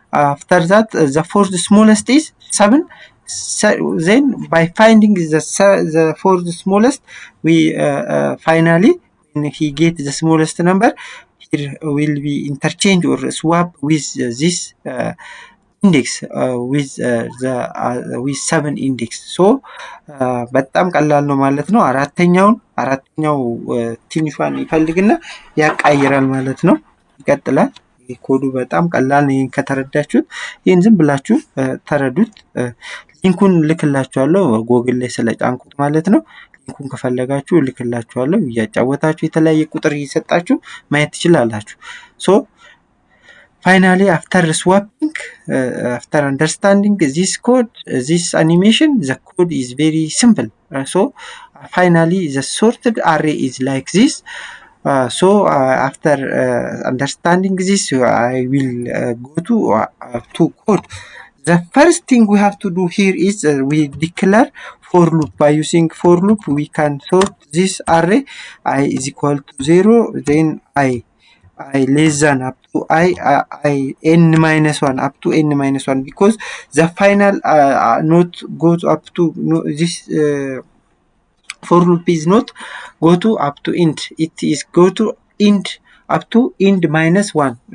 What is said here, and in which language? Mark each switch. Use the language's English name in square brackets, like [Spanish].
[English] After that the fourth smallest is 7. Then by finding the fourth smallest, we finally, when he get the smallest number, here will be interchange or swap with this index with 7 index. [Amharic] So በጣም ቀላል ነው ማለት ነው። አራተኛው ትንሿን ይፈልግና ያቃይራል ማለት ነው። ይቀጥላል። ኮዱ በጣም ቀላል ነው። ይሄን ከተረዳችሁት ይሄን ዝም ብላችሁ ተረዱት። ሊንኩን ልክላችኋለሁ ጎግል ላይ ስለጫንኩት ማለት ነው። ሊንኩን ከፈለጋችሁ ልክላችኋለሁ። እያጫወታችሁ የተለያየ ቁጥር እየሰጣችሁ ማየት ትችላላችሁ። So [English] finally, after swapping, after understanding this code, this animation, the code is very simple. So finally the sorted array is like this. So after understanding this, I will go to code. The first thing we have to do here is we declare for loop. By using for loop, we can sort this array. I is equal to 0, then I less than up to I n minus 1 up to n minus 1, because the final not goes up to this for loop is not go to up to int, it is go to int up to int minus 1.